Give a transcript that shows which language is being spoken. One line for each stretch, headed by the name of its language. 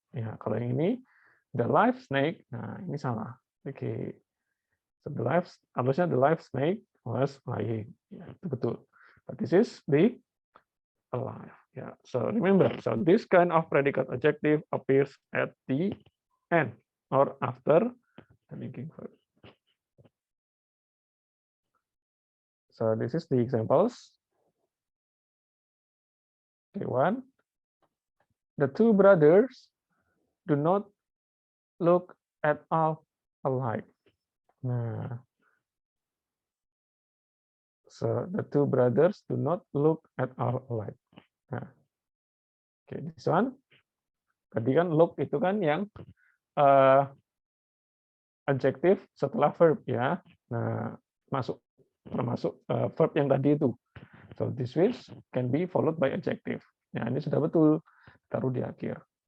Indonesian: Ya, kalau yang ini
English: the live snake,
Indonesian: nah ini salah.
English: Oke, so harusnya the live snake was lying.
Indonesian: Ya, itu betul.
English: But this is the alive. Yeah. So remember, so this kind of predicate adjective appears at the end or after the linking verb. So this is the examples. Okay, one. The two brothers do not look at all alike. Nah, so the two brothers do not look at all alike. Nah, okay, this one.
Indonesian: Tadi kan look itu kan yang adjektif setelah verb ya. Nah, termasuk verb yang tadi itu.
English: So this which can be followed by adjective.
Indonesian: Ya, ini sudah betul, taruh di akhir.